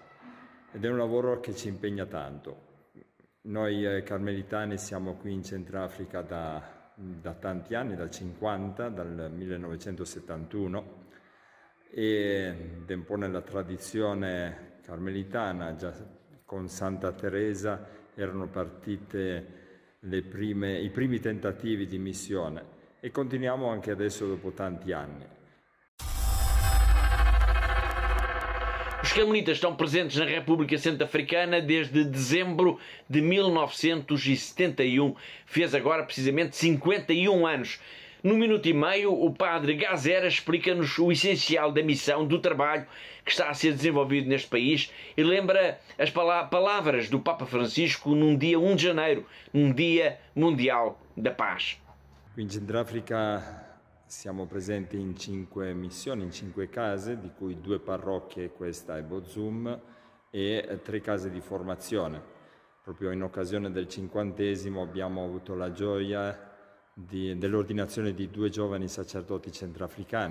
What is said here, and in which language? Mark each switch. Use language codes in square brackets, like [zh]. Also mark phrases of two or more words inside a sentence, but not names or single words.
[it] Ed è un lavoro che ci impegna tanto. Noi carmelitani siamo qui in Centrafrica da tanti anni, dal 50, dal 1971, ed è un po' nella tradizione carmelitana. Già con Santa Teresa erano partite i primi tentativi di missione e continuiamo anche adesso dopo tanti anni. [pt] Os carmelitas estão presentes na República Centro-Africana desde dezembro de 1971. Fez agora precisamente 51 anos. No minuto e meio, o padre Gazera explica-nos o essencial da missão, do trabalho que está a ser desenvolvido neste país e lembra as palavras do Papa Francisco num dia 1 de janeiro, num Dia Mundial da Paz. [it] Qui in Centrafrica siamo presenti in 5 missioni, in 5 case, di cui 2 parrocchie, questa è Bozum, e 3 case di formazione. Proprio in occasione del 50° abbiamo avuto la gioia dell'ordinazione di 2 giovani sacerdoti centrafricani.